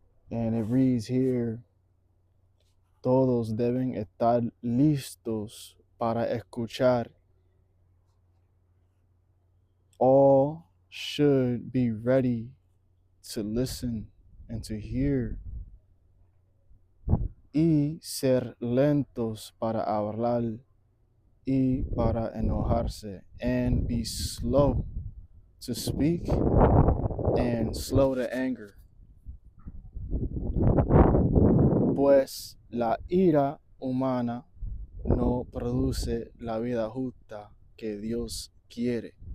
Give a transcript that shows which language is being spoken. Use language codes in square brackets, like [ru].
[en] And it reads here, [es] todos deben estar listos para escuchar. [en] All should be ready to listen and to hear. [es] Y ser lentos para hablar y para enojarse. [en] And be slow to speak and slow to anger. [es] Pues la ira humana no produce la vida justa que Dios quiere.